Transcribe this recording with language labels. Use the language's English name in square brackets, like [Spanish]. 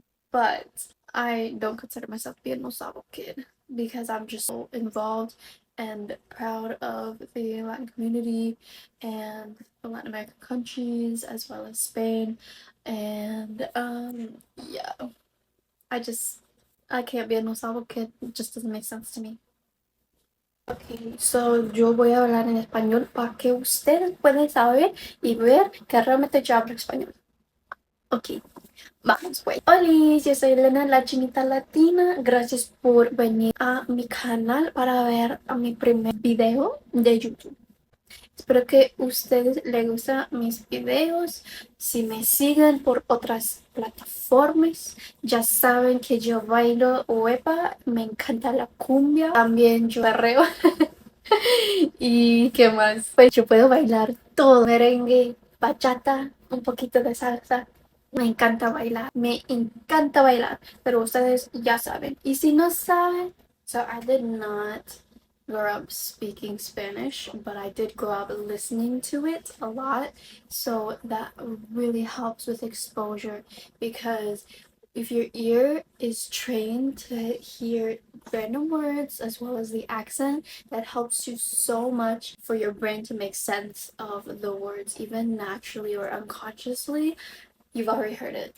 [English] But I don't consider myself to be a no sabo kid because I'm just so involved and proud of the Latin community and the Latin American countries as well as Spain. And yeah, I can't be a no sabo kid. It just doesn't make sense to me. [Spanish] Okay, so yo voy a hablar en español para que ustedes puedan saber y ver que realmente yo hablo español. Ok, vamos pues. Hola, yo soy Elena, la chinita latina. Gracias por venir a mi canal para ver a mi primer video de YouTube. Espero que a ustedes les gustan mis videos. Si me siguen por otras plataformas, ya saben que yo bailo huepa, me encanta la cumbia, también yo perreo. ¿Y qué más? Pues yo puedo bailar todo, merengue, bachata, un poquito de salsa. Me encanta bailar, pero ustedes ya saben. Y si no saben, [English] so I did not grow up speaking Spanish, but I did grow up listening to it a lot. So that really helps with exposure because if your ear is trained to hear random words as well as the accent, that helps you so much for your brain to make sense of the words, even naturally or unconsciously. You've already heard it.